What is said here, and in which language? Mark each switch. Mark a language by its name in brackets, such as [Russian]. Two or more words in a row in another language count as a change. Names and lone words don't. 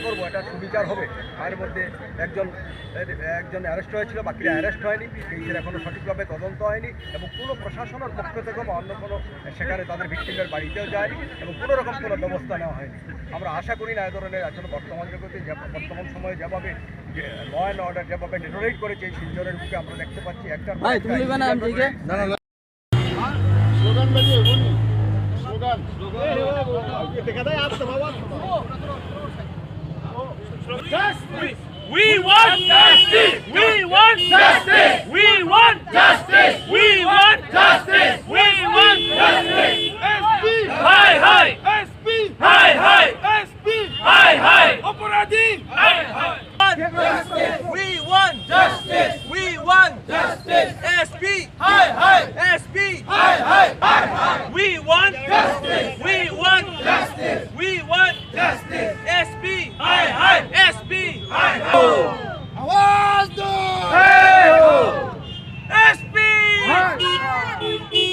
[Bangla] করব এটা সুবিচার হবে এর মধ্যে একজন অ্যারেস্ট হয়েছিল বাকিরা অ্যারেস্ট হয়নি কেসের এখনও সঠিকভাবে তদন্ত হয়নি এবং কোনো প্রশাসনের পক্ষ থেকে বা অন্য কোনো সেখানে তাদের ভিকটিমের বাড়িতেও যায়নি এবং কোনো রকম কোনো ব্যবস্থা নেওয়া হয়নি আমরা আশা করি না এ ধরনের আসলে বর্তমান জগতে বর্তমান সময়ে যেভাবে [English] law and order [Bangla] যেভাবে ডেটোরেট করেছে এই শিলচরের বুকে আমরা দেখতে পাচ্ছি একটা স্লোগান বাজিয়ে স্লোগান দেখা দেয় আসতে বাবা [English] Justice! We want justice! We want justice! We want justice! We want justice! We want justice! SP! Hi, hi! SP! Hi, hi! SP! Hi, hi! Aparadhi! Hi, hi! justice we want justice we want justice SP Hi, hi! SP Hi, hi! Hi, hi! we want Justice! we want Justice! we want Justice! SP Hi, hi! SP Hi, hi! [Hindi] आवाज दो Hey, ho! [English] SP Hi!